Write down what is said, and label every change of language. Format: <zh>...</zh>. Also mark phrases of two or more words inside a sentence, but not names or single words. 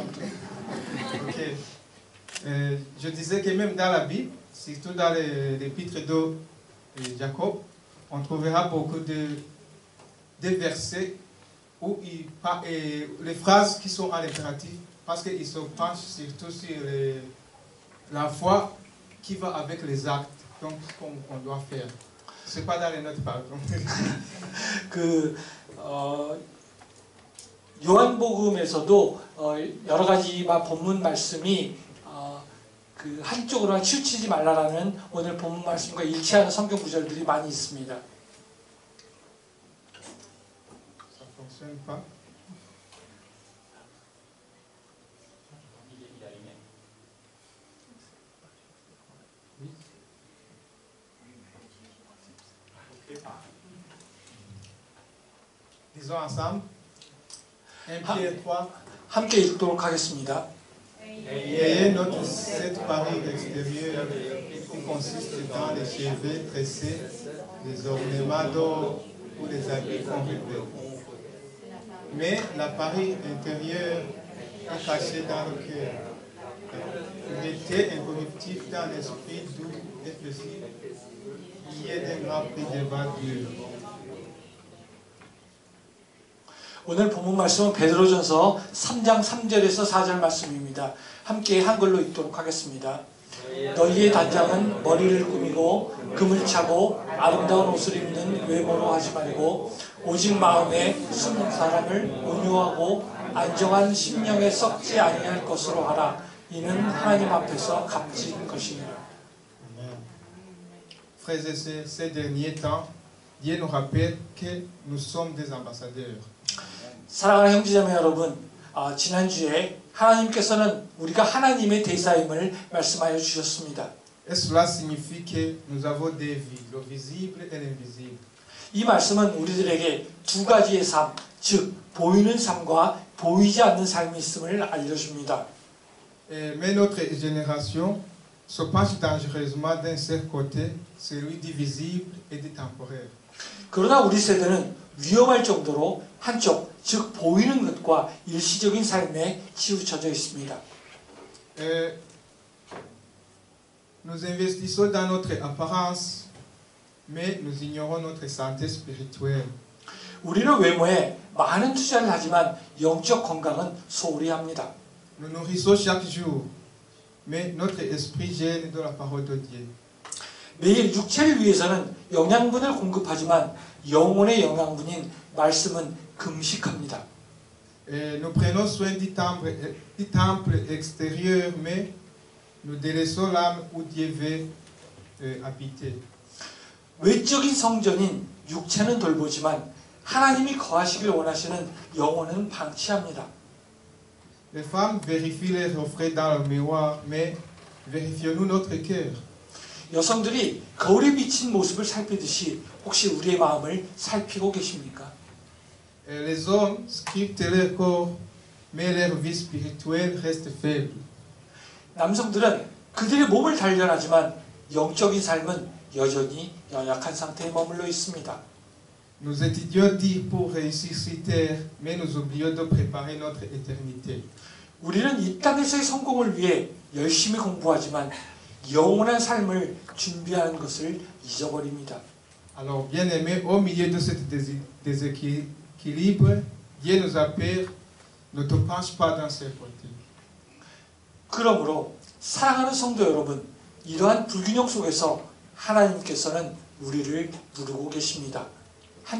<fr>Je disais que même dans la Bible, surtout dans l'épître de Jacob, on trouvera beaucoup de versets où les phrases qui sont en impératif, parce qu'ils se penchent surtout sur la foi qui va avec les actes, donc ce qu'on doit faire. C'est pas dans les notes par contre.</fr> <ko>요한복음에서도 여러 가지 본문 말씀이 그 한쪽으로만 치우치지 말라라는 오늘 본문 말씀과 일치하는 성경 구절들이 많이 있습니다.</ko> <fr>Ça fonctionne pas. Disons ensemble. 1 Pierre 3.</fr> <ko>함께 읽도록 하겠습니다.</ko> <fr>Ayez cette parure extérieure qui consiste dans les cheveux tressés, les ornements d'or ou les habits qu'on revêt. Mais la parure intérieure est cachée dans le cœur. Mettez incorruptible dans l'esprit doux et paisible, qui est d'un grand prix devant Dieu.</fr> <ko>오늘 본문 말씀은 베드로전서 3장 3절에서 4절 말씀입니다. 함께 한글로 읽도록 하겠습니다. 너희의 단장은 머리를 꾸미고 금을 차고 아름다운 옷을 입는 외모로 하지 말고 오직 마음에 숨은 사람을 온유하고 안정한 심령에 썩지 아니할 것으로 하라. 이는 하나님 앞에서 값진 것이니라.</ko> <fr>Frères et sœurs, ces derniers temps, Dieu nous rappelle que nous sommes des ambassadeurs.</fr> <ko>사랑하는 형제자매 여러분, 지난주에 하나님께서는 우리가 하나님의 대사임을 말씀하여 주셨습니다.</ko> <fr>Et cela signifie que nous avons des vies, le visible et l'invisible.</fr> <ko>이 말씀은 우리들에게 두 가지의 삶, 즉 보이는 삶과 보이지 않는 삶이 있음을 알려줍니다.</ko> <fr>Mais notre génération se penche dangereusement d'un seul côté, celui du visible et du temporaire.</fr> <ko>그러나 우리 세대는 위험할 정도로 한쪽, 즉 보이는 것과 일시적인 삶에 치우쳐져 있습니다.</ko> <fr>Nous investissons dans notre apparence, mais nous ignorons notre santé spirituelle.</fr> <ko>우리는 외모에 많은 투자를 하지만 영적 건강은 소홀히 합니다.</ko> <fr>Nous nourrissons chaque jour, mais notre esprit gêne de la parole de Dieu.</fr> <ko>매일 육체를 위해서는 영양분을 공급하지만 영혼의 영양분인 말씀은 금식합니다.</ko> <fr>Nous prenons soin du temple extérieur, mais nous délaissons l'âme où Dieu veut habiter.</fr> <ko>외적인 성전인 육체는 돌보지만 하나님이 거하시길 원하시는 영혼은 방치합니다.</ko> <fr>Les femmes vérifient les reflets dans le miroir, mais vérifions-nous notre cœur.</fr> <ko>여성들이 거울에 비친 모습을 살피듯이 혹시 우리의 마음을 살피고 계십니까?</ko> <fr>Les hommes sculptent leur corps, mais leur vie spirituelle reste faible.</fr> <ko>남성들은 그들의 몸을 단련하지만 영적인 삶은 여전히 연약한 상태에 머물러 있습니다.</ko> <fr>Nous étudions Dieu pour réussir sur terre, mais nous oublions de préparer notre éternité.</fr> <ko>우리는 이 땅에서의 성공을 위해 열심히 공부하지만 영원한 삶을 준비하는 것을 잊어버립니다.</ko> <fr>Alors, bien-aimés, au milieu de ce déséquilibre, Dieu nous appelle, ne te penche pas dans ce côté.</fr> <ko>그러므로 사랑하는 성도 여러분, 이러한 불균형 속에서 하나님께서는 우리를 부르고 계십니다.</ko>